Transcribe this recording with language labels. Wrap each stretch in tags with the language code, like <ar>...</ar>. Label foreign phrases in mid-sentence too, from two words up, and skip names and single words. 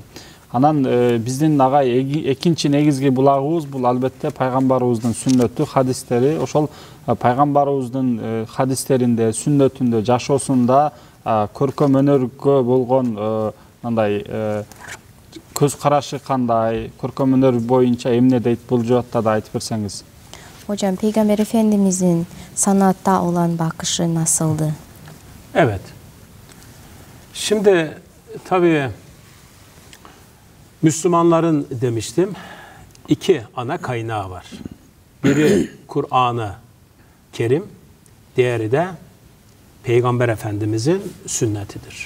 <ky>Анан биздин агай экинчи негизги булагыбыз бул албетте пайгамбарыбыздын сүннөтү, хадистери. Ошол пайгамбарыбыздын хадистеринде, сүннөтүндө, жашоосунда көркөм өнөргө болгон мындай көз карашы кандай, көркөм өнөр боюнча эмне дейт, бул жаатта да айтып берсеңиз.</ky> <tr>Hocam Peygamber Efendimizin sanatta olan bakışı nasıldı? Evet. Şimdi tabii Müslümanların demiştim 2 ana kaynağı var. Biri Kur'an-ı Kerim, diğeri de Peygamber Efendimizin sünnetidir.</tr>